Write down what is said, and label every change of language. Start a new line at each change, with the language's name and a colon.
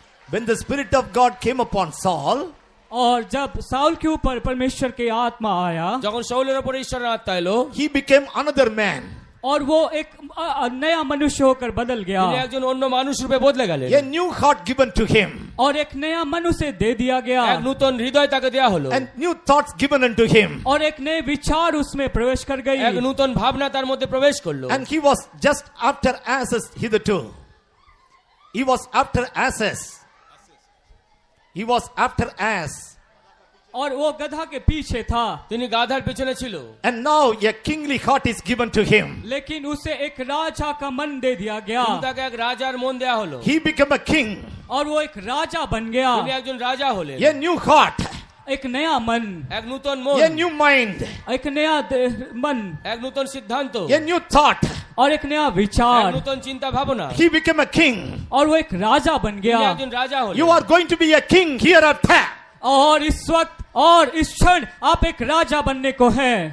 English: When the Spirit of God came upon Saul,
Hindi: और जब Saul के ऊपर परमेश्वर की आत्मा आया,
Bangla: যখন শাউলের উপর ঈশ্বরের আত্মা এলো,
English: he became another man.
Hindi: और वो एक नया मनुष्य होकर बदल गया,
Bangla: তিনি একজন অন্য মানুষ রূপে বদলে গেলেন।
English: A new heart given to him.
Hindi: और एक नया मनुष्य दे दिया गया,
Bangla: এক নতুন হৃদয় তাকে দেয়া হলো,
English: And new thoughts given unto him.
Hindi: और एक नए विचार उसमें प्रवेश कर गई,
Bangla: এক নতুন ভাবনা তার মধ্যে প্রবেশ করলো।
English: And he was just after asses hitherto. He was after asses. He was after ass.
Hindi: और वो गधा के पीछे था,
Bangla: তিনি গাধার পেছনে ছিল।
English: And now a kingly heart is given to him.
Hindi: लेकिन उसे एक राजा का मन दे दिया गया,
Bangla: কিন্তু তাকে এক রাজার মন দেয়া হলো।
English: He became a king.
Hindi: और वो एक राजा बन गया,
Bangla: তিনি একজন রাজা হলেন।
English: A new heart.
Hindi: एक नया मन,
Bangla: এক নতুন মন,
English: A new mind.
Hindi: एक नया मन,
Bangla: এক নতুন সিদ্ধান্ত,
English: A new thought.
Hindi: और एक नया
Bangla: এক
Hindi: विचार,
Bangla: নতুন চিন্তা ভাবনা।
English: He became a king.
Hindi: और वो एक राजा बन
Bangla: তিনি
Hindi: गया।
Bangla: একজন রাজা হলেন।
English: You are going to be a king hereafter.
Hindi: और इस वक्त और इस क्षण आप एक राजा बनने को हैं।